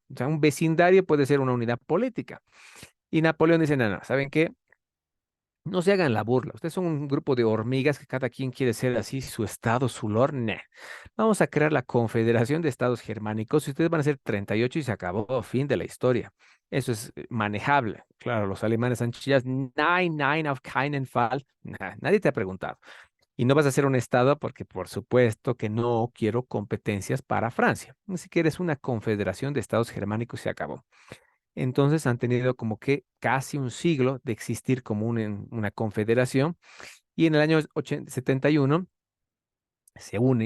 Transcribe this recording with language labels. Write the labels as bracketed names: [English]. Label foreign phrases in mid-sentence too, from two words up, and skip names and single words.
[Spanish] O sea, un vecindario puede ser una unidad política. Y Napoleón dice, no, no, ¿saben qué? No se hagan la burla. Ustedes son un grupo de hormigas que cada quien quiere ser así, su estado, su lord. Nah. Vamos a crear la Confederación de Estados Germánicos y ustedes van a ser 38 y se acabó, fin de la historia. Eso es manejable. Claro, los alemanes han chillado, [German] nein, nein, auf keinen Fall. [Spanish] Nah, nadie te ha preguntado. Y no vas a ser un estado porque por supuesto que no quiero competencias para Francia. Así que eres una confederación de estados germánicos y se acabó. Entonces han tenido como que casi un siglo de existir como una confederación y en el año 71 se unen.